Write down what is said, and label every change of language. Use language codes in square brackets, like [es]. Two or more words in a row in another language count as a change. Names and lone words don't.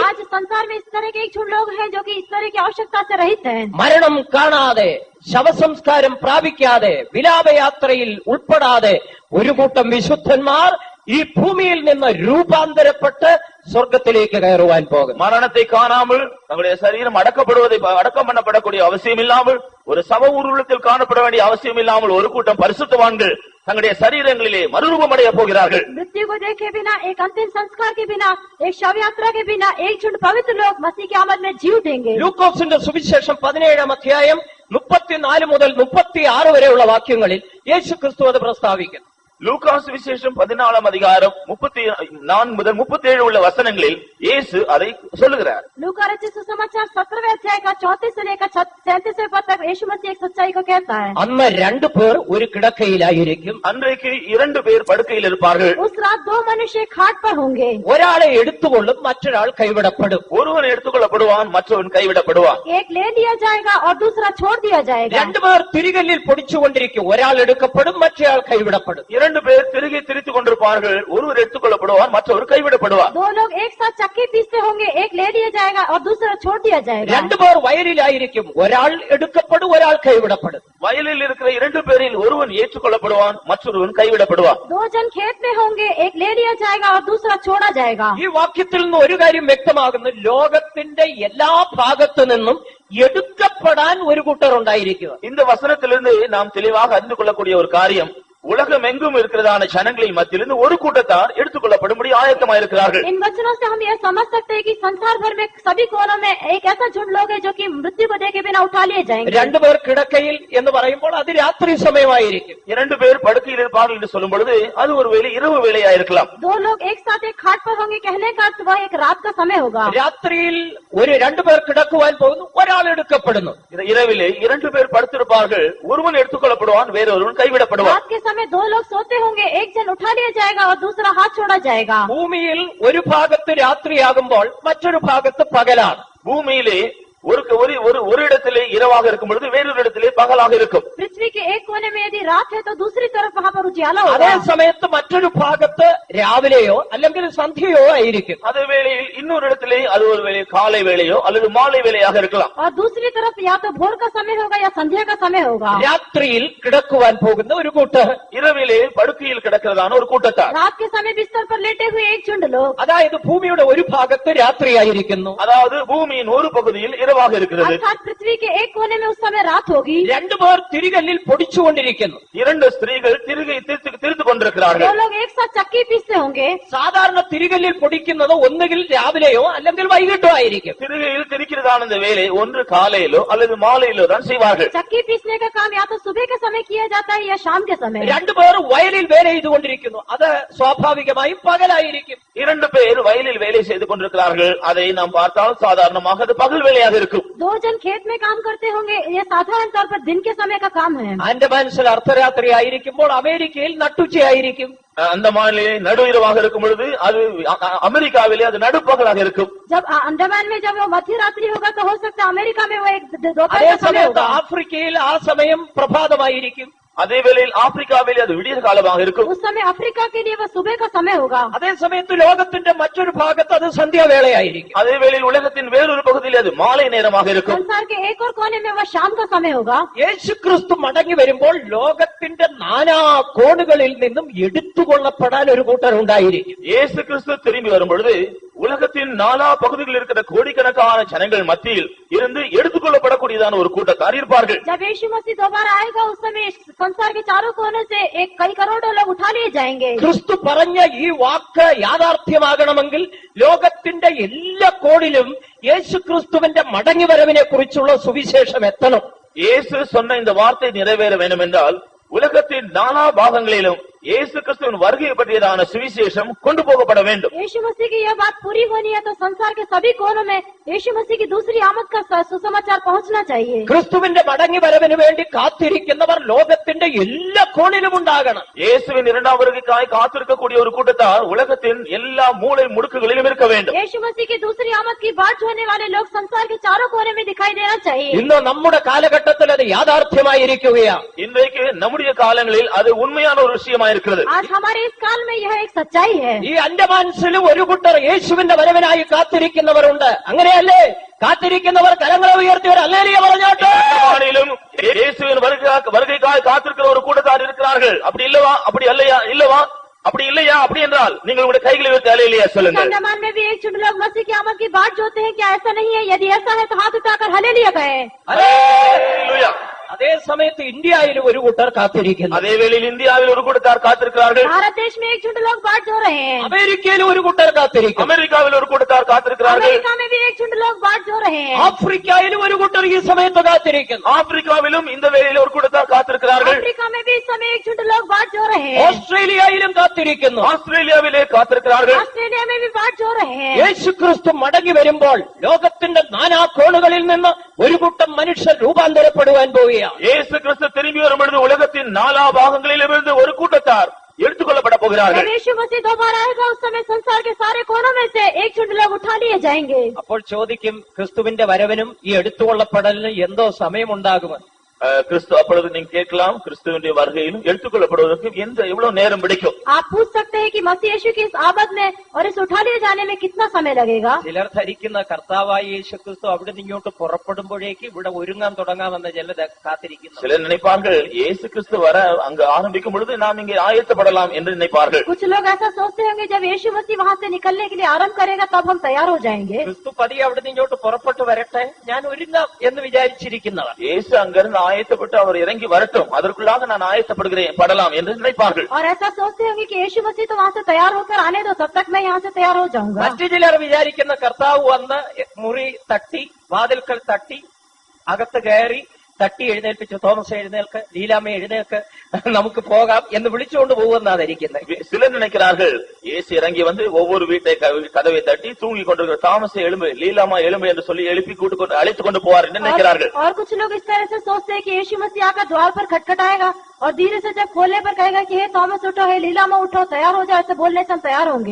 [hi] आज संसार में इस तरह के एक झुंड लोग हैं जो कि इस तरह की आवश्यकता से रहित हैं। [ml] മരണം കാണാതെ ശവസംസ്കാരം പ്രാപിക്കാതെ വിലാപയാത്രയിൽ ഉൾപ്പെടാതെ ഒരു കൂട്ടം വിശുദ്ധന്മാർ ഈ ഭൂമിയിൽ നിന്ന് രൂപാന്തരപ്പെട്ട് സ്വർഗത്തിലേക്ക് കയറുവാൻ പോകുന്നു. [ta] மரணத்தை காணாமல் தங்களுடைய சரீரம் அடக்கம் பண்ணப்படக்கூடிய அவசியம் இல்லாமல், ஒரு சம ஊர்வலத்தில் காணப்பட வேண்டிய அவசியம் இல்லாமல் ஒரு கூட்டம் பரிசுத்தவான்கள் தங்களுடைய சரீரங்களிலே மறுரூபம் அடைய போகிறார்கள். [hi] मृत्यु को देखे बिना, एक अंतिम संस्कार के बिना, एक शव यात्रा के बिना एक झुंड पवित्र लोग मसीह की आमद में जी उठेंगे. [ml] ലൂക്കോസിന്റെ സുവിശേഷം 17-ാം അധ്യായം 34 മുതൽ 36 വരെയുള്ള വാക്യങ്ങളിൽ യേശു ക്രിസ്തു അത് പ്രസ്താവിക്കുന്നു. [ta] லூகாஸ் விசேஷம் 14ஆம் அதிகாரம் 34 முதல் 37 உள்ள வசனங்களில் இயேசு அதை சொல்லுகிறார். [hi] लूका रचित सुसमाचार 17वें अध्याय का 34 से लेकर 37वें पद तक यीशु मसीह एक सच्चाई को कहता है. [ml] അന്ന് 2 പേർ ഒരു കിടക്കയിലായിരിക്കും. [ta] அன்றைக்கு 2 பேர் படுக்கையில் இருப்பார்கள். [hi] उस रात 2 मनुष्य खाट पर होंगे. [ml] ഒരാളെ എടുത്തുകൊള്ളും, മറ്റൊരാൾ കൈവിടപ്പെടും. [ta] ஒருவன் எடுத்துக்கொள்ளப்படுவான், மற்றவன் கைவிடப்படுவான். [hi] एक ले लिया जाएगा और दूसरा छोड़ दिया जाएगा. [ml] 2 പേർ തിരികല്ലിൽ പൊടിച്ചുകൊണ്ടിരിക്കും. ഒരാൾ എടുക്കപ്പെടും, മറ്റൊരാൾ കൈവിടപ്പെടും. [ta] 2 பேர் திருகி திரித்துக் கொண்டிருப்பார்கள். ஒருவர் எடுத்துக்கொள்ளப்படுவான், மற்றவர் கைவிடப்படுவார். [hi] 2 लोग एक साथ चक्की पीसते होंगे. एक ले लिया जाएगा और दूसरा छोड़ दिया जाएगा. [ml] 2 പേർ വയലിലായിരിക്കും. ഒരാൾ എടുക്കപ്പെടും, ഒരാൾ കൈവിടപ്പെടും. [ta] வயலில் இருக்கிற 2 பேரில் ஒருவன் ஏற்றுக்கொள்ளப்படுவான், மற்றொருவன் கைவிடப்படுவான். [hi] 2 जन खेत में होंगे. एक ले लिया जाएगा और दूसरा छोड़ा जाएगा. [ml] ഈ വാക്യത്തിൽ നിന്ന് ഒരു കാര്യം വ്യക്തമാകുന്നു. ലോകത്തിന്റെ എല്ലാ ഭാഗത്തു നിന്നും എടുക്കപ്പെടാൻ ഒരു കൂട്ടർ ഉണ്ടായിരിക്കുക. [ta] இந்த வசனத்திலிருந்து நாம் தெளிவாக அறிந்து கொள்ளக்கூடிய ஒரு காரியம், உலகம் எங்கும் இருக்கிறதான ஜனங்களின் மத்தியிலிருந்து ஒரு கூட்டத்தார் எடுத்துக்கொள்ளப்படும்படி ஆயத்தமாயிருக்கிறார்கள். [hi] इन वचनों से हम यह समझ सकते हैं कि संसार भर में सभी कोनों में एक ऐसा झुंड लोग है जो कि मृत्यु को देखे बिना उठा लिए जाएंगे. [ml] 2 പേർ കിടക്കയിൽ എന്ന് പറയുമ്പോൾ അത് രാത്രി സമയമായിരിക്കും. [ta] 2 பேர் படுக்கையில் இருப்பார்கள் என்று சொல்லும் பொழுது அது ஒருவேளை இரவு வேளையாயிருக்கலாம். [hi] 2 लोग एक साथ एक खाट पर होंगे कहने का अर्थ वह एक रात का समय होगा. [ml] രാത്രിയിൽ 2 പേർ കിടക്കുവാൻ പോകുന്നു, ഒരാൾ എടുക്കപ്പെടുന്നു. [ta] இரவிலே 2 பேர் படுத்திருப்பார்கள். ஒருவன் எடுத்துக்கொள்ளப்படுவான், வேறொருவன் கைவிடப்படுவான். [hi] रात के समय 2 लोग सोते होंगे. एक जन उठा लिया जाएगा और दूसरा हाथ छोड़ा जाएगा. [ml] ഭൂമിയിൽ ഒരു ഭാഗത്ത് രാത്രിയാകുമ്പോൾ മറ്റൊരു ഭാഗത്ത് പകലാണ്. [ta] பூமியிலே ஒரு இடத்திலே இரவாக இருக்கும் பொழுது வேறொரு இடத்திலே பகலாக இருக்கும். [hi] पृथ्वी के एक कोने में यदि रात है तो दूसरी तरफ वहाँ पर उजियाला होगा. [ml] അതേ സമയത്ത് മറ്റൊരു ഭാഗത്ത് രാവിലെയോ അല്ലെങ്കിൽ സന്ധ്യയോ ആയിരിക്കും. [ta] அதே வேளையில் இன்னொரு இடத்திலே அது ஒரு வேளை காலை வேளையோ அல்லது மாலை வேளையாக இருக்கலாம். [hi] और दूसरी तरफ या तो भोर का समय होगा या संध्या का समय होगा. [ml] രാത്രിയിൽ കിടക്കുവാൻ പോകുന്ന ഒരു കൂട്ടർ, [ta] இரவிலே படுக்கையில் கிடக்கிறதான ஒரு கூட்டத்தார், [hi] रात के समय बिस्तर पर लेटे हुए एक झुंड लोग. [ml] അതായത് ഭൂമിയുടെ ഒരു ഭാഗത്ത് രാത്രിയായിരിക്കുന്നു. [ta] அதாவது பூமியின் ஒரு பகுதியில் இரவாக இருக்கிறது. [hi] अर्थात पृथ्वी के एक कोने में उस समय रात होगी. [ml] 2 പേർ തിരികല്ലിൽ പൊടിച്ചുകൊണ്ടിരിക്കുന്നു. [ta] 2 ஸ்திரீகள் திரித்து கொண்டிருக்கிறார்கள். [hi] 2 लोग एक साथ चक्की पीसते होंगे. [ml] സാധാരണ തിരികല്ലിൽ പൊടിക്കുന്നത് ഒന്നുകിൽ രാവിലെയോ അല്ലെങ്കിൽ വൈകിട്ടോ ആയിരിക്കും. [ta] திருகையில் திரிக்கிறதான இந்த வேலை ஒன்று காலையிலோ அல்லது மாலையிலோ தான் செய்வார்கள். [hi] चक्की पीसने का काम या तो सुबह के समय किया जाता है या शाम के समय. [ml] 2 പേർ വയലിൽ വേല ചെയ്തുകൊണ്ടിരിക്കുന്നു. അത് സ്വാഭാവികമായും പകലായിരിക്കും. [ta] 2 பேர் வயலில் வேலை செய்து கொண்டிருக்கிறார்கள். அதை நாம் பார்த்தால் சாதாரணமாக அது பகல் வேலையாக இருக்கும். [hi] 2 जन खेत में काम करते होंगे. ये साधारण तौर पर दिन के समय का काम है. [ml] ആൻഡമാൻസിൽ അർദ്ധരാത്രി ആയിരിക്കുമ്പോൾ അമേരിക്കയിൽ നട്ടുച്ചയായിരിക്കും. [ta] அந்தமானிலே நடு இரவாக இருக்கும் பொழுது அது அமெரிக்காவிலே அது நடுப்பகலாக இருக்கும். [hi] जब अंडमान में जब वो मध्य रात्रि होगा तो हो सकता है अमेरिका में वो एक दोपहर [ml] അതേ [hi] का समय [ml] സമയത്ത് [hi] होगा. [ml] ആഫ്രിക്കയിൽ ആ സമയം പ്രഭാതമായിരിക്കും. [ta] அதே வேளையில் ஆப்பிரிக்காவிலே அது விடிய காலமாக இருக்கும். [hi] उस समय अफ्रीका के लिए वो सुबह का समय होगा. [ml] അതേ സമയത്ത് ലോകത്തിന്റെ മറ്റൊരു ഭാഗത്ത് അത് സന്ധ്യാവേളയായിരിക്കും. [ta] அதே வேளையில் உலகத்தின் வேறொரு பகுதியில் அது மாலை நேரமாக இருக்கும். [hi] संसार के एक और कोने में वो शाम का समय होगा. [ml] യേശുക്രിസ്തു മടങ്ങി വരുമ്പോൾ ലോകത്തിന്റെ നാനാ കോണുകളിൽ നിന്നും എടുത്തുകൊള്ളപ്പെടാൻ ഒരു കൂട്ടർ ഉണ്ടായിരിക്കും. [ta] இயேசு கிறிஸ்து திரும்பி வரும் பொழுது உலகத்தின் 4 பகுதிகளில் இருக்கிற கோடிக்கணக்கான ஜனங்கள் மத்தியில் இருந்து எடுத்துக்கொள்ளப்படக்கூடியதான ஒரு கூட்டத்தார் இருப்பார்கள். [hi] जब यीशु मसीह दोबारा आएगा उस समय संसार के चारों कोने से एक कई करोड़ों लोग उठा लिए जाएंगे. [ml] ക്രിസ്തു പറഞ്ഞ ഈ വാക്ക് യാഥാർത്ഥ്യമാകണമെങ്കിൽ ലോകത്തിന്റെ എല്ലാ കോണിലും യേശുക്രിസ്തുവിന്റെ മടങ്ങിവരവിനെ കുറിച്ചുള്ള സുവിശേഷം എത്തണം. [ta] இயேசு சொன்ன இந்த வார்த்தை நிறைவேற வேண்டும் என்றால் உலகத்தின் 4 பாகங்களிலும் இயேசு கிறிஸ்துவின் வருகை பற்றியதான சுவிசேஷம் கொண்டு போகப்பட வேண்டும். [hi] यीशु मसीह की यह बात पूरी होनी है तो संसार के सभी कोनों में यीशु मसीह की दूसरी आमद का सुसमाचार पहुंचना चाहिए. [ml] ക്രിസ്തുവിന്റെ മടങ്ങിവരവിന് വേണ്ടി കാത്തിരിക്കുന്നവർ ലോകത്തിന്റെ എല്ലാ കോണിലും ഉണ്ടാകണം. [ta] இயேசுவின் 2ஆம் வருகைக்காய் காத்திருக்கக்கூடிய ஒரு கூட்டத்தார் உலகத்தின் எல்லா மூலை முடுக்குகளிலும் இருக்க வேண்டும். [hi] यीशु मसीह की दूसरी आमद की बाट जोने वाले लोग संसार के चारों कोने में दिखाई देना चाहिए. [ml] ഇന്ന് നമ്മുടെ കാലഘട്ടത്തിൽ അത് യാഥാർത്ഥ്യമായിരിക്കുകയാണ്. [ta] இன்றைக்கு நம்முடைய காலங்களில் அது உண்மையான ஒரு விஷயமா இருக்கிறது. [hi] आज हमारे इस काल में यह एक सच्चाई है. [ml] ഈ അൻഡമാൻസിലും ഒരു കൂട്ടർ യേശുവിന്റെ വരവിനായി കാത്തിരിക്കുന്നവരുണ്ട്. അങ്ങനെയല്ലേ? കാത്തിരിക്കുന്നവർ കരങ്ങളെ ഉയർത്തി ഒരു ഹല്ലേലൂയ പറഞ്ഞോട്ടെ. [ta] அந்தமானிலும் இயேசுவின் வருகைக்காய் காத்திருக்கிற ஒரு கூட்டத்தார் இருக்கிறார்கள். அப்படி இல்லவா? அப்படி அல்லையா? இல்லவா? அப்படி இல்லையா? அப்படி என்றால் நீங்கள் உங்களுடைய கைகளை வைத்து அல்லேலூயா சொல்லுங்கள். [hi] अंडमान में भी 1 झुंड लोग मसीह की आमद की बाट जोते हैं, क्या ऐसा नहीं है? यदि ऐसा है तो हाथ उठाकर हालेलुया कहें। [ta] அல்லேலூயா. [ml] അതേ സമയത്ത് ഇന്ത്യയിലും ഒരു കൂട്ടർ കാത്തിരിക്കുന്നു. [ta] அதே வேளையில் இந்தியாவில் ஒரு கூட்டத்தார் காத்திருக்கிறார்கள். [hi] भारत देश में 1 झुंड लोग बाट जो रहे हैं। [ml] അമേരിക്കയിലും ഒരു കൂട്ടർ കാത്തിരിക്കുന്നു. [ta] அமெரிக்காவில் ஒரு கூட்டத்தார் காத்திருக்கிறார்கள். [hi] अमेरिका में भी 1 झुंड लोग बाट जो रहे हैं। [ml] ആഫ്രിക്കയിലും ഒരു കൂട്ടർ ഈ സമയത്ത് കാത്തിരിക്കുന്നു. [ta] ஆப்பிரிக்காவிலும் இந்த வேளையில் ஒரு கூட்டத்தார் காத்திருக்கிறார்கள். [hi] अफ्रीका में भी इस समय 1 झुंड लोग बाट जो रहे हैं। [ml] ഓസ്ട്രേലിയയിലും കാത്തിരിക്കുന്നു. [ta] ஆஸ்திரேலியாவிலே காத்திருக்கிறார்கள். [hi] ऑस्ट्रेलिया में भी बाट जो रहे हैं। [ml] യേശുക്രിസ്തു മടങ്ങി വരുമ്പോൾ ലോകത്തിന്റെ നാനാ കോണുകളിൽ നിന്ന് ഒരു കൂട്ടം മനുഷ്യർ രൂപാന്തരപ്പെടുവാൻ പോവുകയാണ്. [ta] இயேசு கிறிஸ்து திரும்பி வரும் பொழுது உலகத்தின் 4 பாகங்களிலிருந்து ஒரு கூட்டத்தார் எடுத்துக்கொள்ளப்பட போகிறார்கள். [hi] जब यीशु मसीह दोबारा आएगा उस समय संसार के सारे कोनों में से 1 झुंड लोग उठा लिए जाएंगे। [ml] അപ്പോൾ ചോദിക്കും, ക്രിസ്തുവിന്റെ വരവിനും ഈ എടുത്തുകൊള്ളപ്പെടലിനും എന്തോ സമയമുണ്ടാകുമെന്ന്. [ta] கிறிஸ்து அப்பொழுது நீங்க கேட்கலாம், கிறிஸ்துவினுடைய வருகையிலும் எடுத்துக்கொள்ளப்படுவதற்கு எவ்வளவு நேரம் பிடிக்கும்? [hi] आप पूछ सकते हैं कि मसीह यीशु की इस आमद में और इस उठा लिए जाने में कितना समय लगेगा? [ml] ചിലർ ധരിക്കുന്ന കർത്താവായ യേശുക്രിസ്തു അവിടെ നിന്ന് ഇങ്ങോട്ട് പുറപ്പെടുമ്പോഴേക്ക് ഇവിടെ ഒരുങ്ങാൻ തുടങ്ങാമെന്ന് ചിലർ കാത്തിരിക്കുന്നു. [ta] சிலர் நினைப்பார்கள், இயேசு கிறிஸ்து வர அங்கு ஆரம்பிக்கும் பொழுது நாம் இங்கே ஆயத்தப்படலாம் என்று நினைப்பார்கள். [hi] कुछ लोग ऐसा सोचते होंगे जब यीशु मसीह वहाँ से निकलने के लिए आरंभ करेगा तब हम तैयार हो जाएंगे। [ml] ക്രിസ്തു പതിയെ അവിടെ നിന്ന് ഇങ്ങോട്ട് പുറപ്പെട്ടു വരട്ടെ, ഞാൻ ഒരുങ്ങാം എന്ന് വിചാരിച്ചിരിക്കുന്നവർ. [ta] இயேசு அங்கிருந்து ஆயத்தப்பட்டு அவர் இறங்கி வரட்டும், அதற்குள்ளாக நான் ஆயத்தப்படுகிறேன் படலாம் என்று நினைப்பார்கள். [hi] और ऐसा सोचते होंगे कि यीशु मसीह तो वहाँ से तैयार होकर आने दो, तब तक मैं यहाँ से तैयार हो जाऊंगा। [ml] മറ്റു ചിലർ വിചാരിക്കുന്ന കർത്താവ് വന്ന് മുറി തട്ടി, വാതിൽക്കൽ തട്ടി, അകത്ത് കയറി തട്ടി എഴുന്നേൽപ്പിച്ചു, തോമസ് എഴുന്നേൽക്ക്, ലീലാമ്മ എഴുന്നേൽക്ക്, നമുക്ക് പോകാം എന്ന് വിളിച്ചുകൊണ്ട് പോകുമെന്നാ ധരിക്കുന്നത്. [ta] சிலர் நினைக்கிறார்கள், இயேசு இறங்கி வந்து ஒவ்வொரு வீட்டை கதவை தட்டி தூங்கி கொண்டிருக்கிற தாமஸை எழும்பு, லீலாமா எழும்பு என்று சொல்லி எழுப்பி அழைத்துக் கொண்டு போவார் என்று நினைக்கிறார்கள். [hi] और कुछ लोग इस तरह से सोचते हैं कि यीशु मसीह आकर द्वार पर खटखटाएगा और धीरे से जब खोलने पर कहेगा कि हे थॉमस उठो, हे लीलामा उठो, तैयार हो जाओ, ऐसे बोलने से हम तैयार होंगे।